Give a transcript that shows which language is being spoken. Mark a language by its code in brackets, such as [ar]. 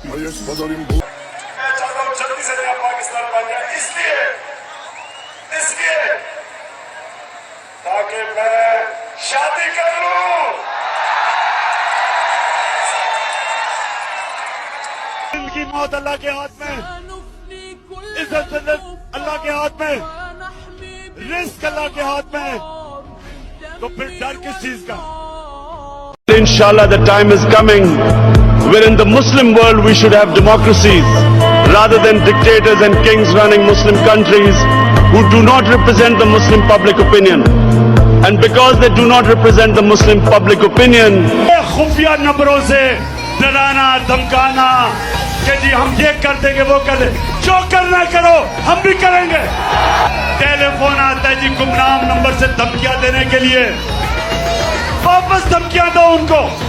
[ur] میں چاہتا ہوں جلدی سے نیا پاکستان بن جائے, اس لیے تاکہ میں شادی کر لوں. دل کی موت اللہ کے ہاتھ میں, عزت اللہ کے ہاتھ میں, رزق اللہ کے ہاتھ میں, تو پھر ڈر کس چیز کا. [en] Inshallah, the time is coming where in the Muslim world we should have democracies rather than dictators and kings running Muslim countries who do not represent the Muslim public opinion. And because they do not represent the Muslim public opinion, [ur] خفیہ نمبروں سے ڈرانا دھمکانا کہ جی ہم یہ کر دیں گے وہ کر دیں, جو کرنا کرو ہم بھی کریں گے. ٹیلی فون آتا ہے جی گمنام نمبر سے دھمکیاں دینے کے لیے, واپس دھمکیاں دو ان کو.